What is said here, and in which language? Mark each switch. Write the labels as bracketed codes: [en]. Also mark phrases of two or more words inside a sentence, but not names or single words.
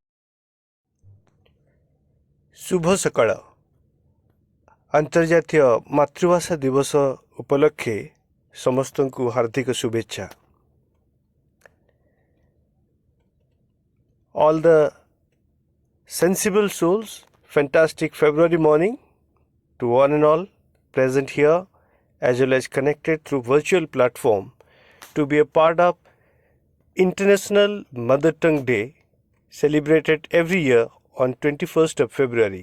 [or] ଶୁଭ ସକାଳ ଅନ୍ତର୍ଜାତୀୟ ମାତୃଭାଷା ଦିବସ ଉପଲକ୍ଷେ ସମସ୍ତଙ୍କୁ ହାର୍ଦ୍ଦିକ ଶୁଭେଚ୍ଛା. [en] All the sensible souls, fantastic February morning to one and all present here as well as connected through virtual platform to be a part of International Mother Tongue Day celebrated every year on 21st of February.